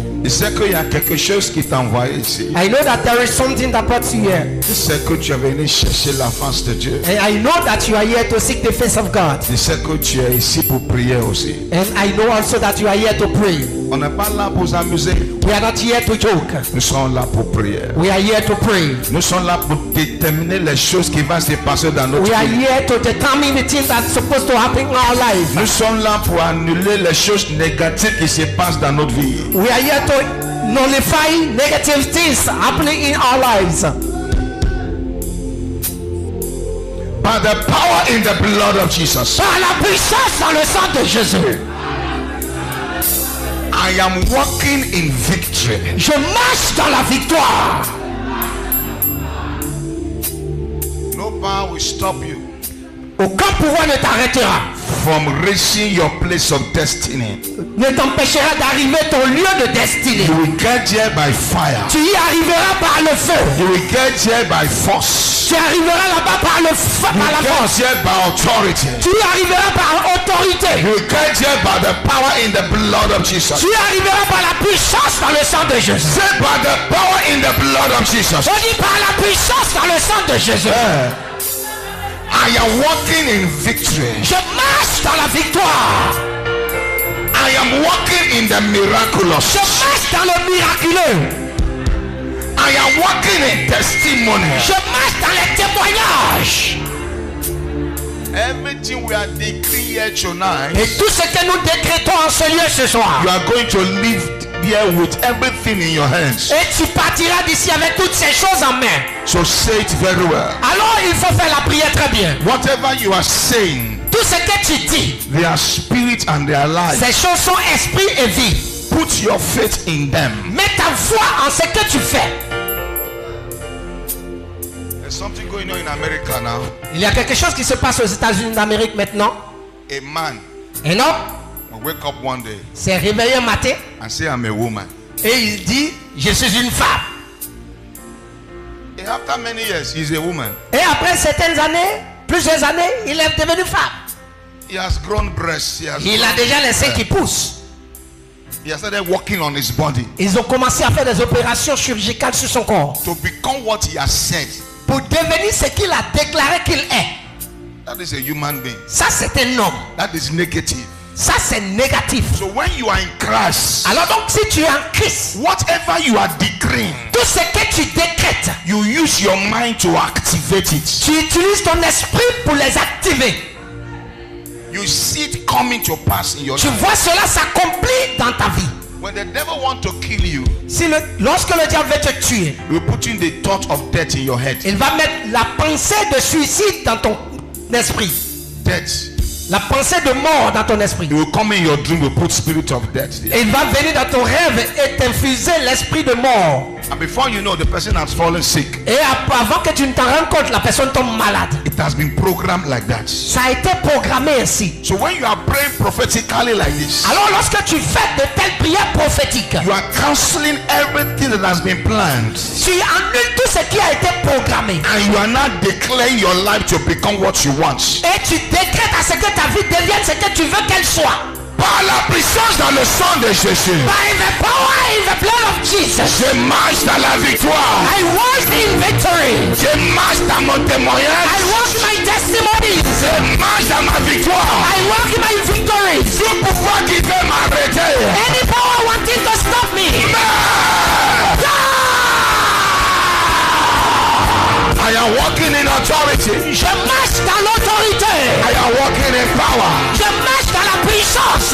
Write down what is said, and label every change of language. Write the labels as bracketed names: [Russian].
[French] Je sais qu'il y a quelque chose qui t'a envoyé ici. [English] I know that there is something that brought you here. [French] Je sais que tu es venu chercher la face de Dieu. [English] And I know that you are here to seek the face of God. [French] Je sais que tu es ici pour prier aussi. [English] And I know also that you are here to pray. [French] On n'est pas là pour s'amuser. [English] We are not here to joke. [French] Nous sommes là pour prier. [English] We are here to pray. [French] Nous sommes là pour déterminer les choses qui vont se passer dans notre [English] We are [French] vie. [English] here to determine the things that's supposed to happen in our life. [French] Nous sommes là pour annuler les choses négatives qui se passent dans notre vie. [English] We are here to nullify negative things happening in our lives. By the power in the blood of Jesus. [French] Par la puissance dans le sang de Jésus. [English] I am walking in victory. [French] Je marche dans la victoire. [English] No power will stop you [French] Aucun pouvoir ne t'arrêtera. [English] from reaching your place of destiny. [French] Ne t'empêchera d'arriver à ton lieu de destinée. [English] You will get there by fire. [French] Tu y arriveras par le feu. [English] You will get there by force. [French] Tu arriveras là-bas par le feu, [English] You [French] par la [English] will [French] force. [English] get there by authority. [French] Tu y arriveras par autorité. [English] You will get there by the power in the blood of Jesus. [French] Tu y arriveras par la puissance dans le sang de Jésus. [English] Say by the power in the blood of Jesus. [French] On dit par la puissance dans le sang de Jésus. [English] I am walking in victory. [French] Je marche dans la victoire. [English] I am walking in the miraculous. [French] Je marche dans le miraculeux. [English] I am walking in testimony. [French] Je marche dans les témoignages. [English] Everything we are decreeing here tonight, [French] Et tout ce que nous décrétons en ce lieu ce soir. [English] you are going to live here with everything in your hands. [French] Et tu partiras d'ici avec toutes ces choses en main. [English] So say it very well. [French] Alors il faut faire la prière très bien. [English] Whatever you are saying, [French] Tout ce que tu dis, [English] they are spirit and they are life. [French] ces choses sont esprit et vie. [English] Put your faith in them. [French] Mets ta foi en ce que tu fais. [English] There's something going on in America now. [French] Il y a quelque chose qui se passe aux États-Unis d'Amérique maintenant. [English] A man [French] Un homme [English] will wake up one day [French] s'est réveillé un matin [English] and say, I'm a woman. [French] et il dit, je suis une femme. [English] And after many years, he's a woman. [French] Et après certaines années, plusieurs années, il est devenu femme. [English] He has grown breasts. [French] Il a déjà les seins qui poussent. [English] He has started working on his body [French] Ils ont commencé à faire des opérations chirurgicales sur son corps [English] to become what he has said. [French] pour devenir ce qu'il a déclaré qu'il est. [English] That is a human being. [French] Ça, c'est un homme. [English] That is negative. [French] Ça, c'est négatif. [English] So when you are in Christ, [French] Alors donc, si tu es en Christ, [English] whatever you are decreeing, [French] tout ce que tu décrètes, [English] you use your mind to activate it. [French] tu utilises ton esprit pour les activer. [English] You see it coming to pass in your [French] Tu [English] life. [French] vois cela s'accomplir dans ta vie. [English] When the devil wants to kill you, [French] Lorsque le diable veut te tuer, [English] he will put in the thought of death in your head. [French] il va mettre la pensée de suicide dans ton esprit. [English] Death. [French] La pensée de mort dans ton esprit. [English] He will come in your dream, will put spirit of death there. [French] Et il va venir dans ton rêve et t'infuser l'esprit de mort. [English] And before you know, the person has fallen sick. [French] Et avant que tu ne t'en rendes compte, la personne tombe malade. [English] It has been programmed like that. [French] Ça a été programmé ainsi. [English] So when you are praying prophetically like this, [French] Alors lorsque tu fais de telles prières prophétiques, [English] you are cancelling everything that has been planned. [French] tu annules tout ce qui a été programmé. [English] And you are not declaring your life to become what you want. [French] Et tu décrètes à ce que ta vie devienne ce que tu veux qu'elle soit. Par la puissance dans le sang de Jésus, [English] By the power in the blood of Jesus, [French] je marche dans la victoire. [English] I walk in victory. [French] Je marche dans mon témoignage. [English] I walk my testimonies. [French] Je marche dans ma victoire. [English] I walk in my victories. [French] Tout pouvoir qui veut m'arrêter. [English] Any power wanting to stop me. I am walking in authority. [French] Je marche dans l'autorité. [English] I am walking in power. [French] Je marche dans la puissance.